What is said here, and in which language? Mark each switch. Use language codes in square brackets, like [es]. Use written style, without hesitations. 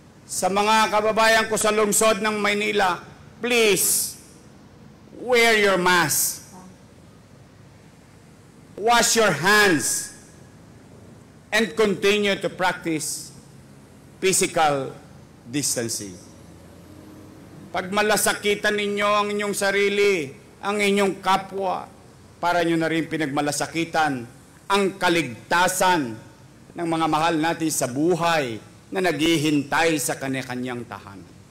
[tl] Sa mga kababayan ko sa lungsod ng Maynila, [en] please wear your mask. Wash your hands and continue to practice physical distancing. [tl] Pag malasakitan ninyo ang inyong sarili, ang inyong kapwa, para nyo na rin pinagmalasakitan ang kaligtasan ng mga mahal natin sa buhay na naghihintay sa kanya-kanyang tahanan.